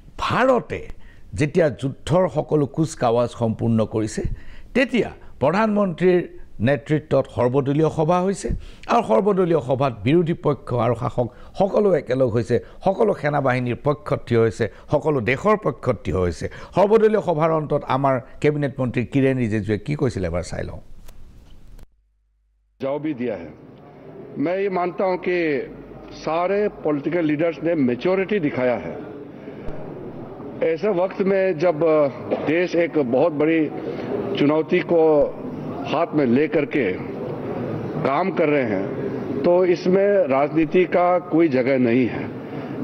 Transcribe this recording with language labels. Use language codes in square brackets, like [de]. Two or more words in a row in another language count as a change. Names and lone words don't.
[as] ভাৰতে যেতিয়া যুদ্ধৰ সকলো কুচকাৱাজ সম্পূৰ্ণ কৰিছে তেতিয়া প্ৰধানমন্ত্ৰীৰ নেতৃত্বত সৰ্বদলীয় সভা হৈছে আৰু সৰ্বদলীয় সভাত বিৰোধী পক্ষ আৰু শাসক সকলো একেলগ হৈছে, সকলো সেনাবাহিনীৰ পক্ষত থিয় হৈছে, সকলো দেশৰ পক্ষত থিয় হৈছে। সৰ্বদলীয় সভাৰ অন্তত আমাৰ কেবিনেট মন্ত্ৰী কিৰেণ ৰিজিজুৱে কি কৈছিল এবাৰ চাই লওঁ। [hi] जवाब भी दिया है। मैं ये मानता हूं कि सारे [en] political leaders [hi] ने मैच्योरिटी दिखाया है। ऐसे वक्त में जब देश एक बहुत बड़ी चुनौती को हाथ में लेकर के काम कर रहे हैं तो इसमें राजनीति का कोई जगह नहीं है।